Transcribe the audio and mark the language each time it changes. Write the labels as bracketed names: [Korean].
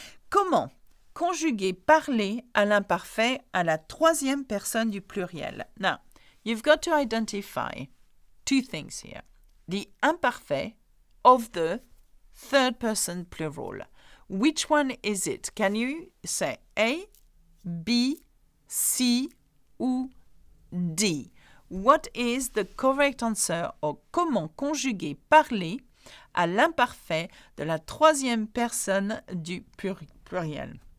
[French] Comment conjuguer parler à l'imparfait à la troisième personne du pluriel? [English] Now, you've got to identify two things here. The imparfait of the third person plural. Which one is it? Can you say A, B, C, ou D? What is the correct answer? [French] Or comment conjuguer parler à l'imparfait de la troisième personne du pluriel?